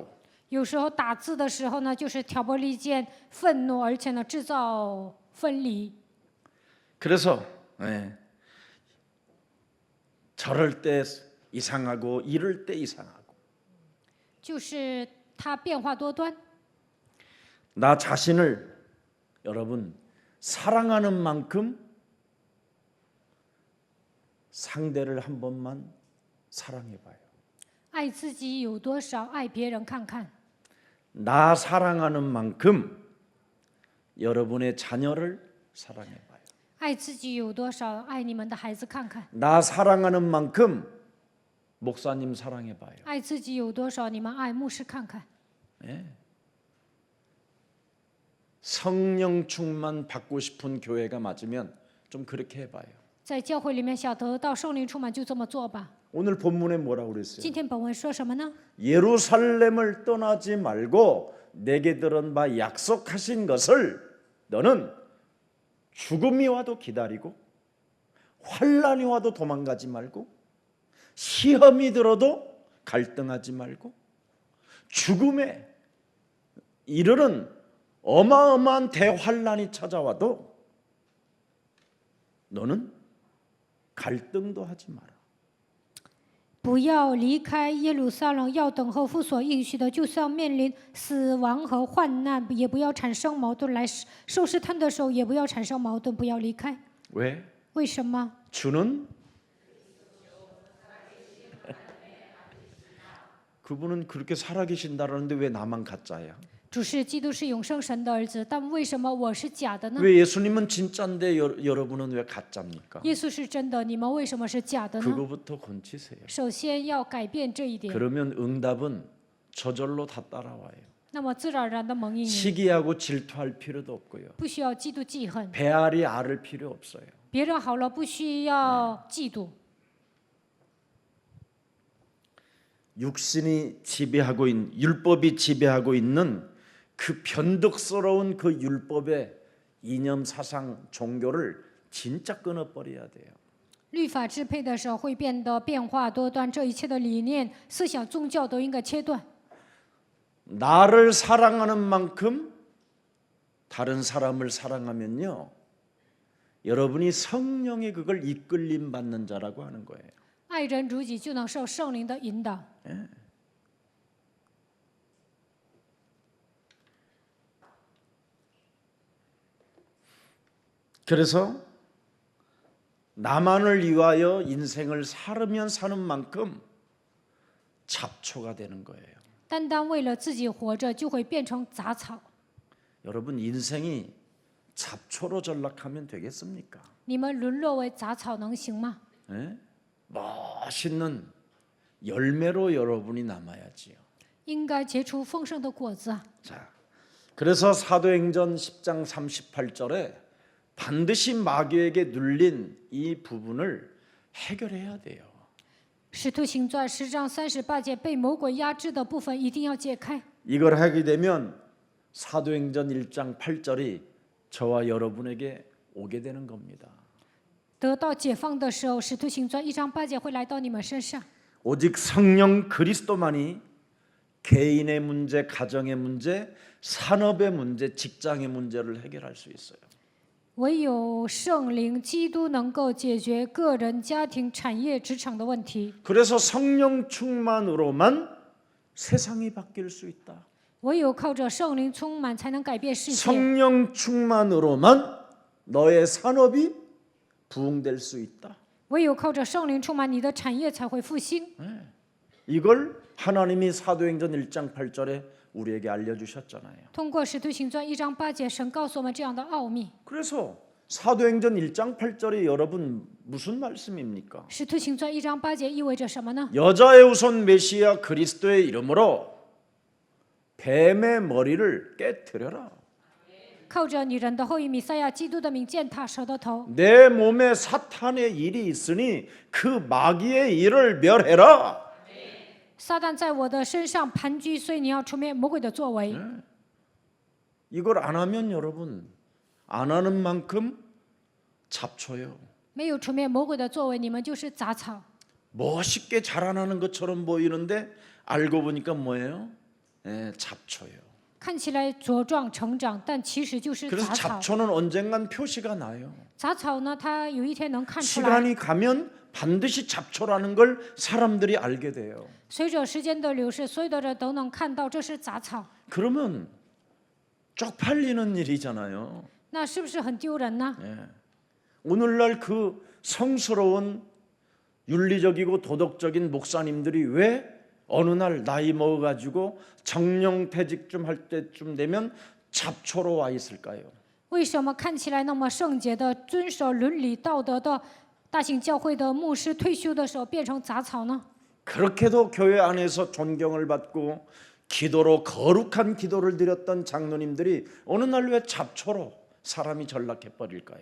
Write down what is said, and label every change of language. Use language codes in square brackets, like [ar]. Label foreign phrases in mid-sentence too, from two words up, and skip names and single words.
[zh] 有时候打字的时候呢就是挑拨离间、愤怒，而且呢制造分离。 [ko] 그래서 저럴 때 이상하고 이럴 때 이상하고 [zh] 就是它变化多端。 [ko] 나 자신을 여러분 사랑하는 만큼 상대를 한 번만 사랑해봐요. [zh] 爱自己有多少，爱别人看看。 [ko] 나 사랑하는 만큼 여러분의 자녀를 사랑해봐요. [zh] 爱自己有多少，爱你们的孩子看看。 [ko] 나 사랑하는 만큼 목사님 사랑해봐요. [zh] 爱自己有多少，你们爱牧师看看。 [ko] 성령 충만 받고 싶은 교회가 맞으면 좀 그렇게 해봐요. [zh] 在教会里面想得到圣灵充满，就这么做吧。 [ko] 오늘 본문에 뭐라고 그랬어요? [zh] 今天本文说什么呢？ [ko] 예루살렘을 떠나지 말고 내게 들은 바 약속하신 것을 너는 죽음이 와도 기다리고 환난이 와도 도망가지 말고 시험이 들어도 갈등하지 말고 죽음에 이르는 어마어마한 대환난이 찾아와도 너는 갈등도 하지 마라. [zh] 不要离开耶路撒冷，要等候父所应许的。就算面临死亡和患难，也不要产生矛盾；来受试探的时候，也不要产生矛盾，不要离开。 [ko] 왜? [zh] 为什么？ [ko] 주는 그분은 그렇게 살아계신다라는데 왜 나만 가짜야? [zh] 主是基督是永生神的儿子，但为什么我是假的呢？ [ko] 왜 예수님은 진짜인데 여러분은 왜 가짜입니까? [zh] 耶稣是真的，你们为什么是假的呢？ [ko] 그거부터 고치세요. [zh] 首先要改变这一点。 [ko] 그러면 응답은 저절로 다 따라와요. [zh] 那么自然而然的蒙应你， [ko] 시기하고 질투할 필요도 없고요. [zh] 不需要嫉妒记恨， [ko] 배알이 앓을 필요 없어요. [zh] 别人好了不需要嫉妒。 [ko] 육신이 지배하고 있는 율법이 지배하고 있는 그 변덕스러운 그 율법의 이념 사상 종교를 진짜 끊어버려야 돼요. [zh] 律法支配的时候会变得变化多端，这一切的理念、思想、宗教都应该切断。 [ko] 나를 사랑하는 만큼 다른 사람을 사랑하면요, 여러분이 성령의 그걸 이끌림 받는 자라고 하는 거예요. [zh] 爱人如己，就能受圣灵的引导。 [ko] 그래서 나만을 위하여 인생을 살으면 사는 만큼 잡초가 되는 거예요. [zh] 单单为了自己活着，就会变成杂草。 [ko] 여러분 인생이 잡초로 전락하면 되겠습니까? [zh] 你们沦落为杂草能行吗？ [ko] 예? 멋있는 열매로 여러분이 남아야지요. [zh] 应该结出丰盛的果子啊！ [ko] 자, 그래서 사도행전 10장 38절에 반드시 마귀에게 눌린 이 부분을 해결해야 돼요. [zh] 使徒行传10章38节被魔鬼压制的部分一定要解开。 [ko] 이걸 하게 되면 사도행전 1장 8절이 저와 여러분에게 오게 되는 겁니다. [zh] 得到解放的时候，使徒行传1章8节会来到你们身上。 [ko] 오직 성령 그리스도만이 개인의 문제, 가정의 문제, 산업의 문제, 직장의 문제를 해결할 수 있어요. [zh] 唯有圣灵基督能够解决个人、家庭、产业、职场的问题。 [ko] 그래서 성령 충만으로만 세상이 바뀔 수 있다. [zh] 唯有靠着圣灵充满，才能改变世界。 [ko] 성령 충만으로만 너의 산업이 부흥될 수 있다. [zh] 唯有靠着圣灵充满，你的产业才会复兴。 [ko] 이걸 하나님이 사도행전 1장 8절에 우리에게 알려주셨잖아요. [zh] 通过使徒行传1章8节，神告诉我们这样的奥秘。 [ko] 그래서 사도행전 1장 8절이 여러분 무슨 말씀입니까? [zh] 使徒行传1章8节意味着什么呢？ [ko] 여자의 후손 메시아 그리스도의 이름으로 뱀의 머리를 깨뜨려라. [zh] 靠着女人的后裔弥赛亚基督的名践踏蛇的头。 [ko] 내 몸에 사탄의 일이 있으니 그 마귀의 일을 멸해라. [zh] 撒旦在我的身上盘踞，所以你要除灭魔鬼的作为。 [ko] 이걸 안 하면 여러분 안 하는 만큼 잡초요. [zh] 没有除灭魔鬼的作为，你们就是杂草。 [ko] 멋있게 자라나는 것처럼 보이는데 알고 보니까 뭐예요? 잡초요. [zh] 看起来茁壮成长，但其实就是 [ko] 그래서 [zh] 杂草。 [ko] 잡초는 언젠간 표시가 나요. [zh] 杂草呢，它有一天能看出来。 [ko] 시간이 가면 반드시 잡초라는 걸 사람들이 알게 돼요. [zh] 随着时间的流逝，所有的人都能看到这是杂草。 [ko] 그러면 쪽팔리는 일이잖아요. [zh] 那是不是很丢人呢？ [ko] 오늘날 그 성스러운 윤리적이고 도덕적인 목사님들이 왜 어느 날 나이 먹어가지고 정령퇴직 좀 할 때쯤 되면 잡초로 와 있을까요? [zh] 为什么看起来那么圣洁的、遵守伦理道德的大型教会的牧师退休的时候变成杂草呢？ [ko] 그렇게도 교회 안에서 존경을 받고 기도로 거룩한 기도를 드렸던 장로님들이 어느 날 왜 잡초로 사람이 전락해 버릴까요?